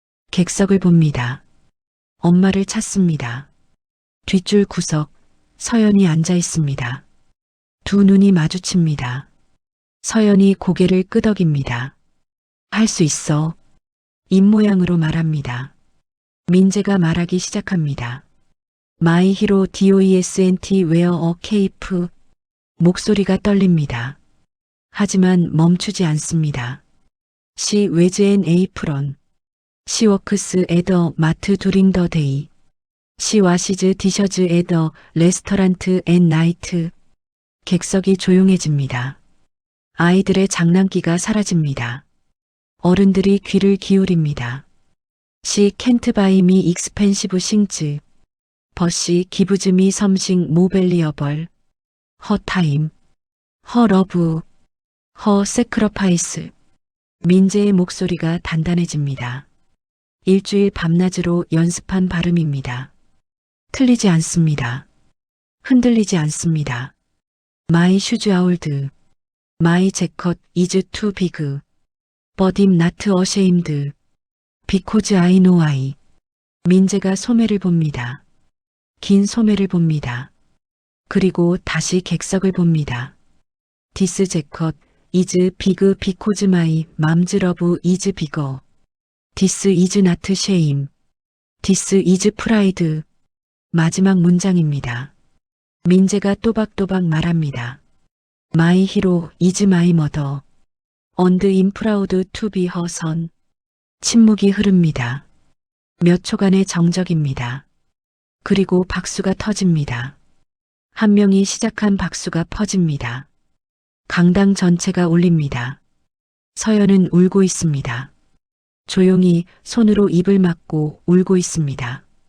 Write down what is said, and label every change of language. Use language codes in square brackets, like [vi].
[ko] 객석을 봅니다. 엄마를 찾습니다. 뒷줄 구석, 서연이 앉아 있습니다. 두 눈이 마주칩니다. 서연이 고개를 끄덕입니다. 할 수 있어. 입모양으로 말합니다. 민재가 말하기 시작합니다. [en] My hero DOESNT wear a cape. [ko] 목소리가 떨립니다. 하지만 멈추지 않습니다. [en] She wears an apron. She works at the mart during the day. She washes dishes at the restaurant at night. [ko] 객석이 조용해집니다. 아이들의 장난기가 사라집니다. 어른들이 귀를 기울입니다. [en] She can't buy me expensive things. But she gives me something more valuable. Her time, her love, her sacrifice. [ko] 민재의 목소리가 단단해집니다. 일주일 밤낮으로 연습한 발음입니다. 틀리지 않습니다. 흔들리지 않습니다. [en] My shoes are old. My jacket is too big. But I'm not ashamed. Because I know I. [ko] 민재가 소매를 봅니다. 긴 소매를 봅니다. 그리고 다시 객석을 봅니다. [en] This jacket is big because my mom's love is bigger. This is not shame. This is pride. [ko] 마지막 문장입니다. 민재가 또박또박 말합니다. [en] My hero is my mother. And I'm proud to be her son. [ko] 침묵이 흐릅니다. 몇 초간의 정적입니다. 그리고 박수가 터집니다. 한 명이 시작한 박수가 퍼집니다. 강당 전체가 울립니다. 서연은 울고 있습니다. 조용히 손으로 입을 막고 울고 있습니다.